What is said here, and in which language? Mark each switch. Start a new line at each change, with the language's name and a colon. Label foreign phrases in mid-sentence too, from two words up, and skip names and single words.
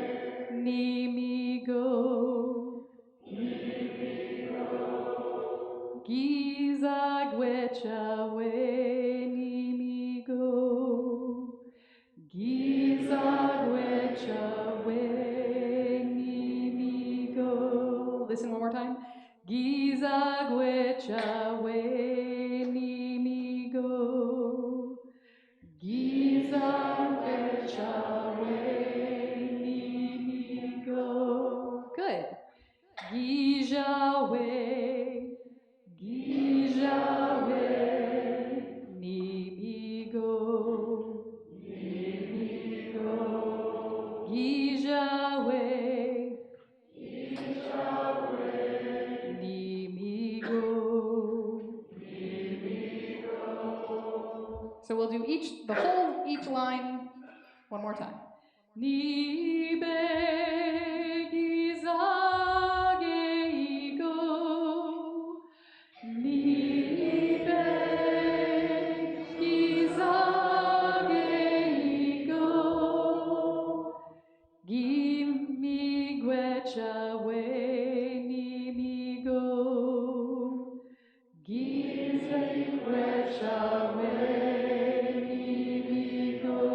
Ojibwa: Nimigo. Giza gwecha wenimigo. Giza gwecha wenimigo.
English: Listen one more time.
Ojibwa: Giza gwecha wenimigo. Giza gwecha wenimigo.
English: Good.
Ojibwa: Gijawe, Gijawe, Nimigo, Nimigo, Gijawe, Gijawe, Nimigo, Nimigo.
English: So we'll do each line one more time.
Ojibwa: Nibe gizageigo, nibe gizageigo, gimi gwecha wenimigo, giza gwecha wenimigo.